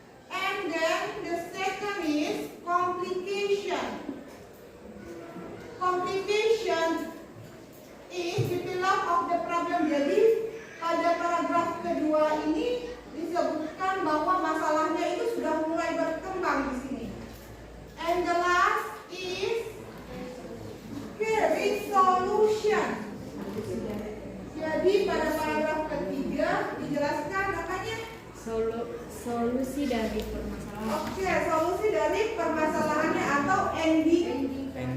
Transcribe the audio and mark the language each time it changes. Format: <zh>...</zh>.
<en>And then the second is complication. Complication is develop of the problem.</en> <id>Jadi pada paragraf kedua ini disebutkan bahwa masalahnya itu sudah mulai berkembang di sini.</id> <en>And the last is resolution.</en> <id>Jadi pada paragraf ketiga dijelaskan apanya? Solusi dari permasalahan. Oke, solusi dari permasalahannya atau ending.</id>